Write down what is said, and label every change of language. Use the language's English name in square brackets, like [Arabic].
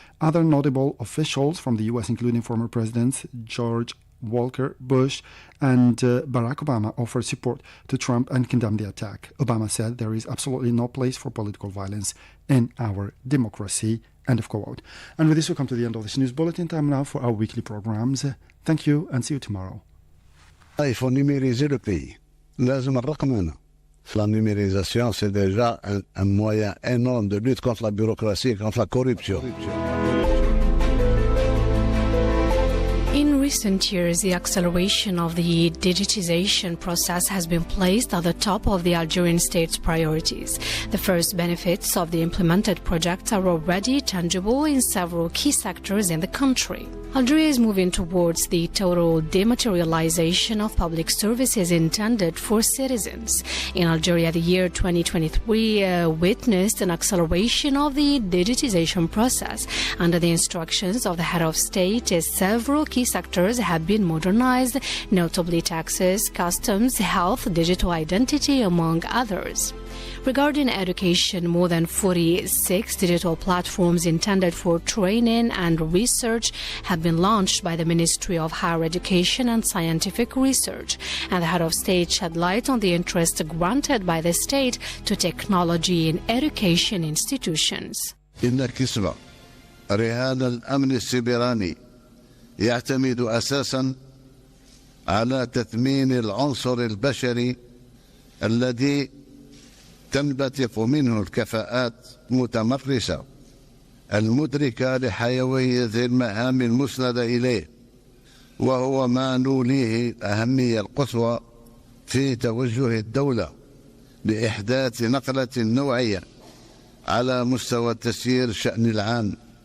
[English] Other notable officials from the U.S., including former Presidents George Walker Bush and Barack Obama, offered support to Trump and condemned the attack. Obama said there is absolutely no place for political violence in our democracy. End of quote. And with this, we come to the end of this news bulletin. Time now for our weekly programs. Thank you and see you tomorrow. [French] Il faut numériser le pays. [Arabic] لازم الرقمنة. [French] La numérisation, c'est déjà un moyen énorme de lutte contre la bureaucratie et contre la corruption. [English] In recent years, the acceleration of the digitization process has been placed at the top of the Algerian state's priorities. The first benefits of the implemented projects are already tangible in several key sectors in the country. Algeria is moving towards the total dematerialization of public services intended for citizens. In Algeria, the year 2023 witnessed an acceleration of the digitization process. Under the instructions of the head of state, several key sectors have been modernized, notably taxes, customs, health, digital identity, among others. Regarding education, more than 46 digital platforms intended for training and research have been launched by the Ministry of Higher Education and Scientific Research, and the head of state shed light on the interest granted by the state to technology in education institutions. [Arabic] إن كسبة رهان الأمن السيبراني يعتمد أساسا على تثمين العنصر البشري الذي تنبثق منه الكفاءات المتمرسة المدركة لحيوية المهام المسندة إليه، وهو ما نوليه الأهمية القصوى في توجه الدولة لإحداث نقلة نوعية على مستوى تسيير الشأن العام.